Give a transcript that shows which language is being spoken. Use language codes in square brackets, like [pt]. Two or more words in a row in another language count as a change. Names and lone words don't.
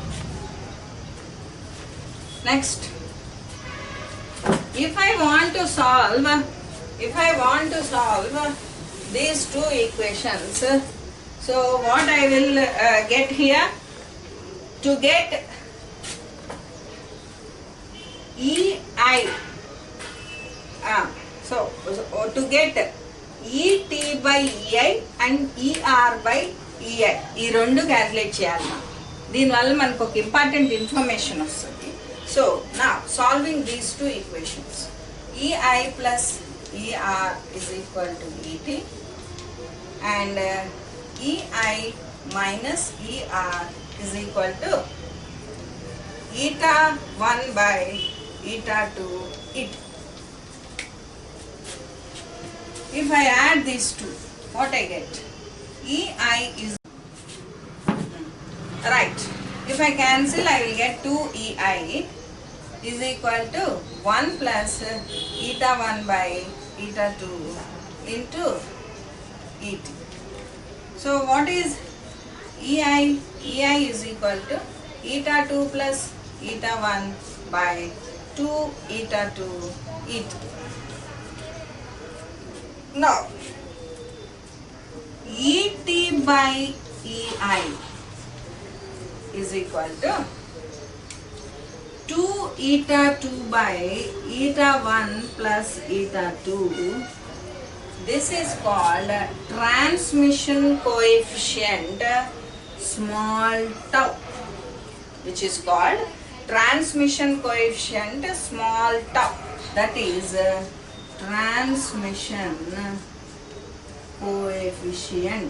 [en] Next, if I want to solve these two equations, so what I will get here, to get EI, so to get ET by EI and ER by EI, [te] ఈ రెండు క్యాలిక్యులేట్ చేయాలి. దీనివల్ల మనకు ఒక [en] important information [te] వస్తుంది. [en] so on solving these two equations, EI plus ER is equal to ET and EI minus ER is equal to eta 1 by eta 2 ET. If I add these two, what I get? EI is right. If I cancel, I will get 2EI is equal to 1 plus eta 1 by eta 2 into ET. So what is EI? EI is equal to eta 2 plus eta 1 by 2 eta 2 ET. Now ET by EI is equal to 2 eta 2 by eta 1 plus eta 2. This is called transmission coefficient small tau, which is called transmission coefficient small tau. That is transmission coefficient.